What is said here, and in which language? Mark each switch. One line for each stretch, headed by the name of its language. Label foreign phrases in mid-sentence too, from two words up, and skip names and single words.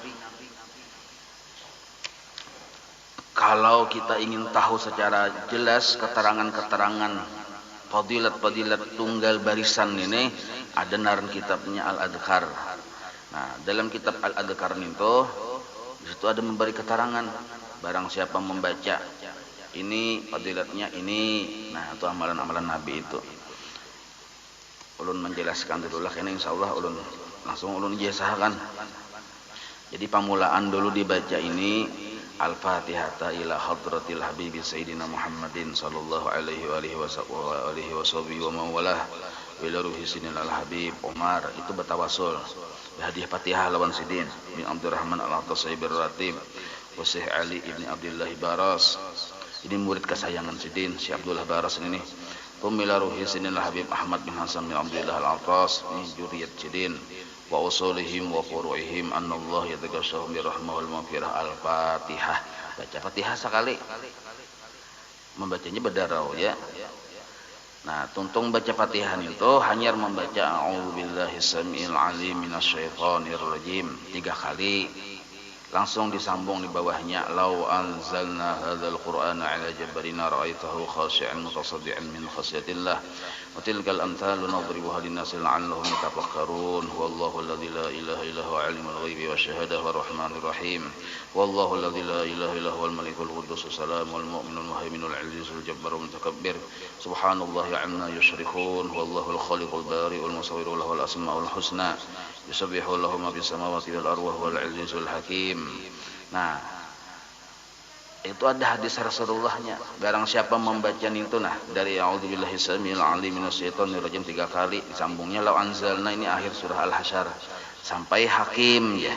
Banjar: Kalau kita ingin tahu secara jelas keterangan-keterangan fadilat-fadilat tunggal barisan ini, ada naran kitabnya Al-Adhkar. Nah, dalam kitab Al-Adhkar itu di situ ada memberi keterangan, barang siapa membaca ini fadilatnya ini. Nah, itu amalan-amalan Nabi itu. Ulun menjelaskan dulu lah, ini insyaallah ulun langsung ulun ijazahkan. Jadi pamulaan dulu dibaca ini
Arabic: الفاتحة إلى حضرة الحبيب سيدنا محمد صلى الله عليه وعلى آله وموالاه إلى روح سيدنا الحبيب عمر.
Banjar: Itu bertawasul hadiah Fatihah lawan Sidin bin Abdurrahman Al-Atas Sayyibir Ratib wa Syekh Ali ibni Abdullah Baras. Ini murid kesayangan Sidin, Syekh Abdullah Baras ini.
Arabic: ثم إلى روح سيدنا الحبيب أحمد بن حسن بن عبد الله العطاس,
Banjar: ini juriyat Sidin
Arabic: وأصولهم وفروعهم أن الله يتغشاهم برحمته والمغفرة.
Banjar: Al-Fatihah. Baca Fatihah sekali. Membacanya berdarau ya. Nah, tuntung baca Fatihah itu hanya membaca
Arabic: أعوذ بالله السميع العليم من الشيطان الرجيم
Banjar: 3 kali. Langsung disambung di bawahnya
Arabic: لو أنزلنا هذا القرآن على جبل لرأيته خاشعا متصدعا من خشية الله و تلك الأمثال نضربها للناس لعلهم يتفكرون والله الذي لا إله إلا هو عالم الغيب والشهادة والرحمن الرحيم والله الذي لا إله إلا هو الملك القدوس السلام المؤمن المهيمن العزيز الجبار المتكبر سبحان الله عما يشركون والله الخالق البارئ المصور له الأسماء الحسنى يسبح له ما في السماوات والأرض والعزيز الحكيم.
Banjar: Nah, itu ada hadis Rasulullahnya. Barang siapa membaca itu dari
Arabic: أعوذ بالله السميع العليم من الشيطان الرجيم
Banjar: 3 kali, disambungnya
Arabic: لو أنزلنا
Banjar: ini akhir surah Al-Hasyr sampai Hakim ya.